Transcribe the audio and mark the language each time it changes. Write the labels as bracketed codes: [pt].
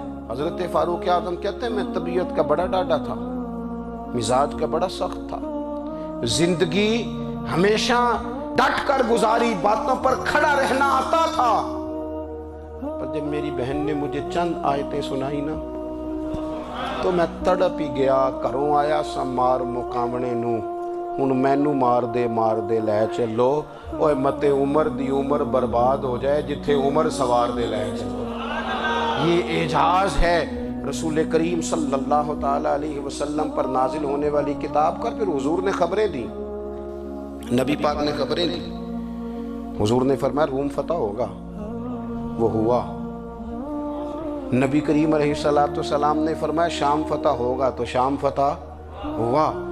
[ur] حضرت فاروق اعظم کہتے ہیں میں طبیعت کا بڑا ڈاڈا تھا، مزاج کا بڑا سخت تھا، زندگی ہمیشہ ڈٹ کر گزاری، باتوں پر کھڑا رہنا آتا تھا، پر جب میری بہن نے مجھے چند آیتیں سنائی نا تو میں تڑپ ہی گیا. [pa] گھروں آیا سا مار مقامنے نو، ہن مینو مار دے لے چلو، اوے متے عمر دی عمر برباد ہو جائے جتھے عمر سوار دے لے چلو. [ur] یہ اعجاز ہے رسول کریم صلی اللہ تعالیٰ علیہ وسلم پر نازل ہونے والی کتاب کا. پھر حضور نے خبریں دی، نبی پاک نے خبریں دی. حضور نے فرمایا روم فتح ہوگا، وہ ہوا. نبی کریم علیہ السلام نے فرمایا شام فتح ہوگا، تو شام فتح ہوا.